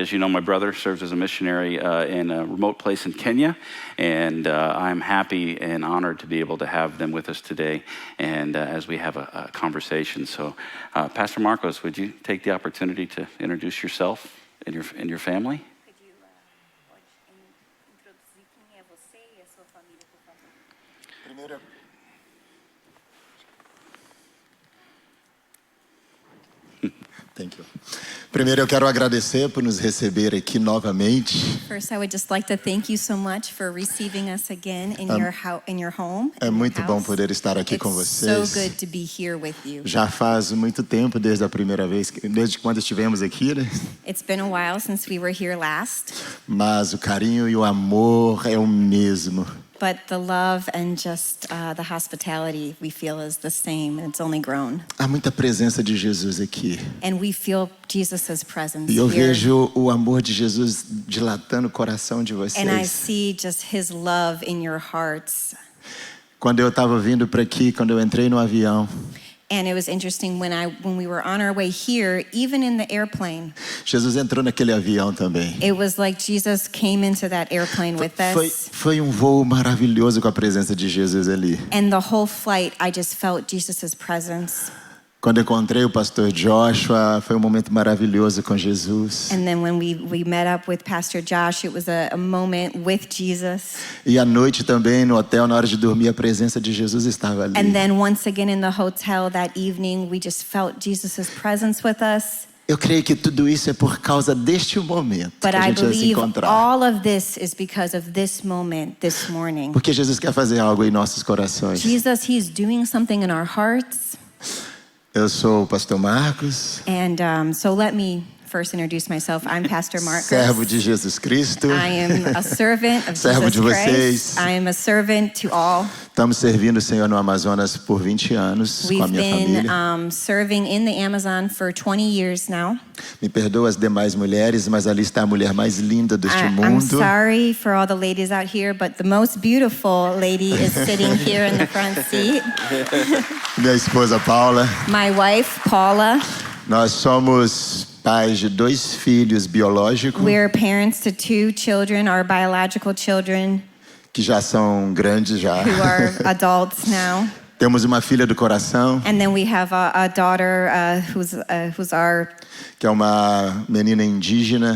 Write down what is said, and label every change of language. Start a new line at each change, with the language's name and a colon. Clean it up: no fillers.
English: As you know, my brother serves as a missionary in a remote place in Kenya. And I'm happy and honored to be able to have them with us today. And as we have a conversation. So, Pastor Marcos, would you take the opportunity to introduce yourself and your family? Could you
Portuguese: introduzir quem é você e a sua família, por favor?
English: Thank you.
Portuguese: Primeiro, eu quero agradecer por nos receber aqui novamente.
English: First, I would just like to thank you so much for receiving us again in your home.
Portuguese: É muito bom poder estar aqui com
English: It's so
Portuguese: vocês.
English: good to be here with you.
Portuguese: Já faz muito tempo desde a primeira vez, desde quando estivemos aqui, né?
English: It's been a while since we were here last,
Portuguese: Mas o carinho e o amor é o mesmo.
English: but the love and just the hospitality we feel is the same, and it's only grown.
Portuguese: Há muita presença de Jesus aqui.
English: And we feel Jesus' presence
Portuguese: E eu
English: here.
Portuguese: vejo o amor de Jesus dilatando o coração de
English: And I
Portuguese: vocês.
English: see just his love in your hearts.
Portuguese: Quando eu estava vindo para aqui, quando eu entrei no avião,
English: And it was interesting when we were on our way here, even in the airplane,
Portuguese: Jesus entrou naquele avião também.
English: it was like Jesus came into that airplane with us.
Portuguese: Foi voo maravilhoso com a presença de Jesus ali.
English: And the whole flight, I just felt Jesus' presence.
Portuguese: Quando encontrei o pastor Joshua, foi um momento maravilhoso com Jesus.
English: And then when we met up with Pastor Josh, it was a moment with Jesus.
Portuguese: E à noite também no hotel, na hora de dormir, a presença de Jesus estava ali.
English: And then once again in the hotel that evening, we just felt Jesus' presence with us.
Portuguese: Eu creio que tudo isso é por causa deste momento
English: But
Portuguese: que a gente vai se
English: believe
Portuguese: encontrar.
English: all of this is because of this moment, this morning.
Portuguese: Porque Jesus quer fazer algo em nossos corações.
English: Jesus, he's doing something in our hearts.
Portuguese: Eu sou o pastor Marcos,
English: And so let me first introduce myself. I'm Pastor Marcos.
Portuguese: servo de Jesus Cristo.
English: I am a servant of
Portuguese: Servo
English: Jesus
Portuguese: de vocês.
English: Christ. I am a servant to all.
Portuguese: Estamos servindo o Senhor no Amazonas por 20 anos com a
English: We've
Portuguese: minha
English: been
Portuguese: família.
English: serving in the Amazon for 20 years now.
Portuguese: Me perdoa as demais mulheres, mas ali está a mulher mais linda deste
English: I'm
Portuguese: mundo.
English: sorry for all the ladies out here, but the most beautiful lady is sitting here in the front seat.
Portuguese: Minha esposa Paula.
English: My wife, Paula.
Portuguese: Nós somos pais de 2 filhos biológicos
English: We're parents to 2 children, our biological children,
Portuguese: que já são grandes já.
English: who are adults now.
Portuguese: Temos uma filha do coração,
English: And then we have a daughter who's
Portuguese: que é uma menina indígena,